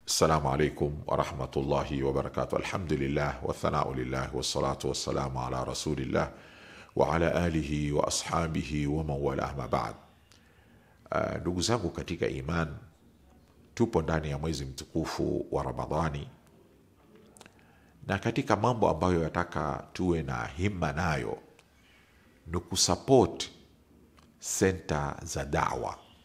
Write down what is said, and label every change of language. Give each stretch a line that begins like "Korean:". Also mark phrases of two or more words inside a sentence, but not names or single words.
Arabic: السلام عليكم ورحمة الله وبركاته. الحمد لله والثناء لله والصلاة والسلام على رسول الله وعلى آله وأصحابه ومن والاه ما بعد.
Swahili: Ndugu zangu katika iman, tupo ndani ya mwezi mtukufu wa Ramadhani, na katika mambo ambayo yataka tuwe na himma nayo ni kusupport center za da'wa.